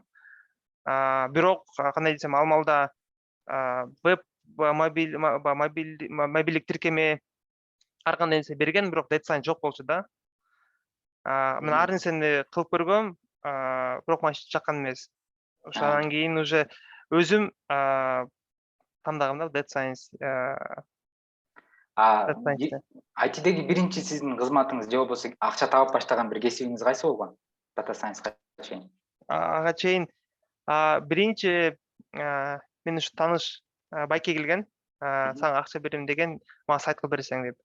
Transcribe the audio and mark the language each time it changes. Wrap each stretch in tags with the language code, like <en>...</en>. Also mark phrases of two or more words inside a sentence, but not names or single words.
<ky>Бирок кандай десем, ал маалда веб, мобилдик тиркеме ар кандай нерсе берген, бирок</ky> <en>data science</en> <ky>жок болчу да. Мен ар нерсени кылып көргөм, бирок мага жаккан эмес. Ошондон кийин уже өзүм тандагам да</ky> <en>data science.</en> <ky>IT-деги биринчи сиздин кызматыңыз же болбосо акча таап баштаган бир кесибиңиз кайсы болгон?</ky> <en>Data science-</en> <ky>ка чейин. Ага чейин биринчи мен ушу тааныш байке келген, сага акча берем деген, мага сайт кылып берсең деп.</ky>